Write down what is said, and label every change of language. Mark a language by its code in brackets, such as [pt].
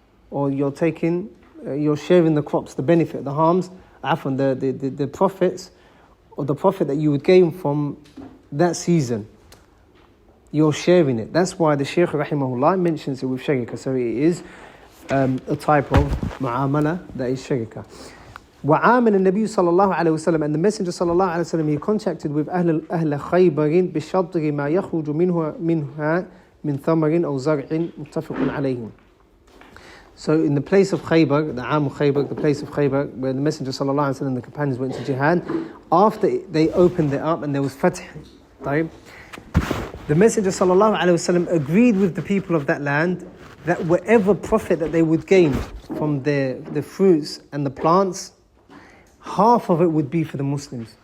[en] Or you're sharing the crops, the benefit, the harms, the profits, or the profit that you would gain from that season. You're sharing it. That's why the Shaykh rahimahullah mentions it with sharika. So it is a type of mu'amala that is sharika. [ar] وعامل النبي صلى الله عليه وسلم, [en] and the Messenger [ar] صلى الله عليه وسلم, [en] he contracted with [ar] أهل خيبر بشطر ما يخرج منها من ثمر أو زرع متفق عليه. [en] So in the place of Khaybar, the Am Khaybar, the place of Khaybar, where the Messenger sallallahu alaihi wasallam and the companions went to jihad, after they opened it up and there was fath, right? The Messenger sallallahu alaihi wasallam agreed with the people of that land that whatever profit that they would gain from the fruits and the plants, half of it would be for the Muslims.